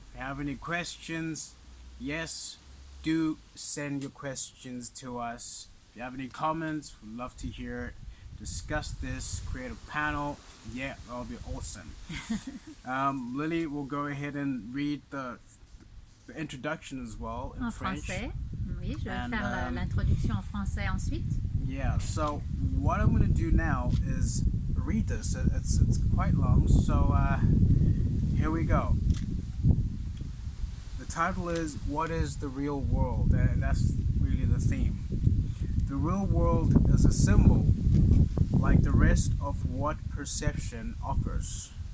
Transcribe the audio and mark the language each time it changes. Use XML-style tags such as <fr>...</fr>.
<en>If you have any questions, yes, do send your questions to us. If you have any comments, we'd love to hear it. Discuss this, create a panel. Yeah, that'll be awesome. Lily will go ahead and read the introduction as well in</en> <fr>En</fr> <en>French.</en> <fr>français. Oui, je vais faire l'introduction en français ensuite.</fr> <en>Yeah, so what I'm going to do now is read this. It's quite long, so here we go. The title is, What is the Real World? And that's really the theme. The real world is a symbol, like the rest of what perception offers.</en>